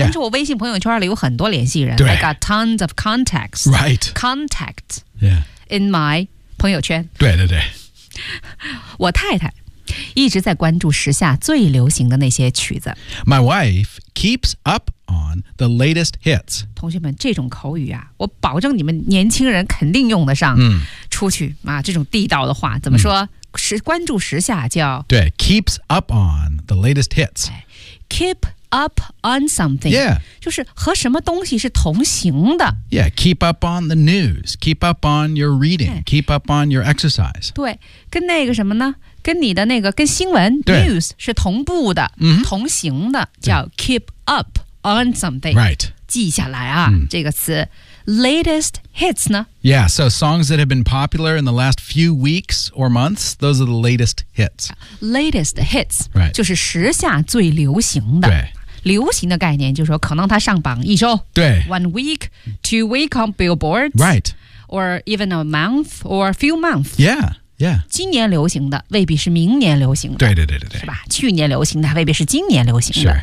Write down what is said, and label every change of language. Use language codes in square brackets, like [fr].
[zh] 但是我微信朋友圈里有很多联系人。对 [en] I got tons of contacts. Right. Contacts. Yeah. In my 朋友圈。 [zh] 对。我太太。一直在关注时下最流行的那些曲子。 [en] My wife keeps up on the latest hits. [zh] 同学们，这种口语啊，我保证你们年轻人肯定用得上。出去啊，这种地道的话怎么说？是关注时下叫 [en] 对 ，keeps up on the latest hits. Keep up on something. Yeah. [zh] 就是和什么东西是同行的。 [en] Yeah. Keep up on the news. Keep up on your reading. Keep up on your exercise. [zh] 对，跟那个什么呢？跟你的那个跟新闻 news 是同步的、同行的叫 [en] keep up on something、 right. [zh] 记下来啊、这个词 latest hits 呢 [en] yeah so songs that have been popular in the last few weeks or months those are the latest hits latest hits、 right. [zh] 就是时下最流行的流行的概念就是说可能它上榜一周对 [en] one week two week on billboards right or even a month or a few months yeahYeah. [zh] 今年流行的未必是明年流行的对是吧去年流行的未必是今年流行的、